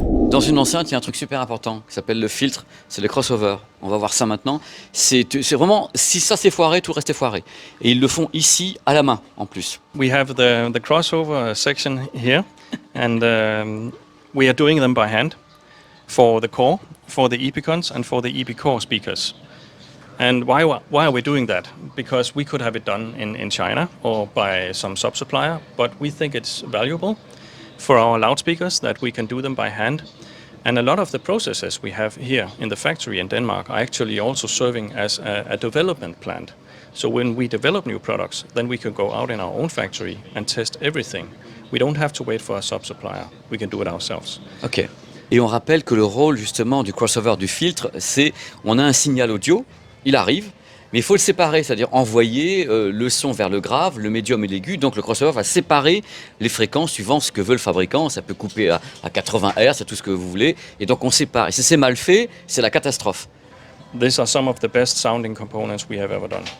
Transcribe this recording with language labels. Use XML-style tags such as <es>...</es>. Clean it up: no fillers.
<fr>Dans une enceinte, il y a un truc super important qui s'appelle le filtre, c'est le crossover. On va voir ça maintenant. C'est vraiment, si ça s'est foiré, tout restait foiré. Et ils le font ici, à la main, en plus.</fr> <en>We have the crossover section here, and we are doing them by hand for the core, for the epicons, and for the EP core speakers. And why are we doing that? Because we could have it done in China or by some sub-supplier, but we think it's valuable for our loudspeakers that we can do them by hand. And a lot of the processes we have here in the factory in Denmark are actually also serving as a development plant. So when we develop new products, then we can go out in our own factory and test everything. We don't have to wait for a sub-supplier. We can do it ourselves. Ok.</en> <fr>Et on rappelle que le rôle justement du crossover du filtre, c'est on a un signal audio, il arrive, mais il faut le séparer, c'est-à-dire envoyer le son vers le grave, le médium et l'aigu. Donc le crossover va séparer les fréquences suivant ce que veut le fabricant. Ça peut couper à 80 Hz, à tout ce que vous voulez. Et donc on sépare. Et si c'est mal fait, c'est la catastrophe.</fr> <en>These are some of the best sounding components we have ever done.</en>